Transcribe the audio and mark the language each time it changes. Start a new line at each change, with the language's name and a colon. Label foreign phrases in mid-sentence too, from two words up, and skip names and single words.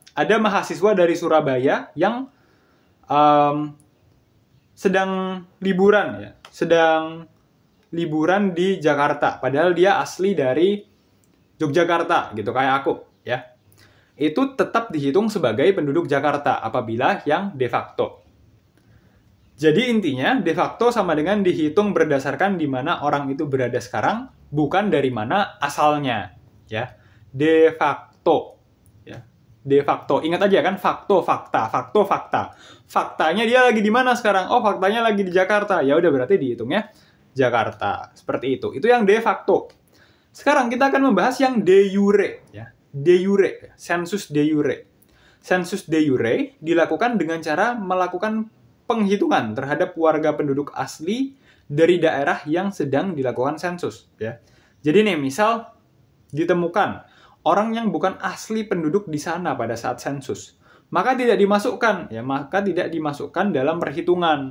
Indonesian: Ada mahasiswa dari Surabaya yang sedang liburan di Jakarta, padahal dia asli dari Yogyakarta gitu kayak aku ya. Itu tetap dihitung sebagai penduduk Jakarta apabila yang
Latin: de facto.
Indonesian: Jadi intinya
Latin: de facto
Indonesian: sama dengan dihitung berdasarkan di mana orang itu berada sekarang, bukan dari mana asalnya ya.
Latin: De facto. De facto.
Indonesian: Ingat aja kan, fakto, fakta. Faktanya dia lagi di mana sekarang? Oh, faktanya lagi di Jakarta. Ya udah berarti dihitungnya Jakarta. Seperti itu. Itu yang
Latin: de facto.
Indonesian: Sekarang kita akan membahas yang
Latin: de jure
Indonesian: ya.
Latin: De jure, sensus de jure.
Indonesian: Sensus
Latin: de jure
Indonesian: dilakukan dengan cara melakukan penghitungan terhadap warga penduduk asli dari daerah yang sedang dilakukan sensus. Ya. Jadi nih, misal ditemukan orang yang bukan asli penduduk di sana pada saat sensus, maka tidak dimasukkan, ya, maka tidak dimasukkan dalam perhitungan.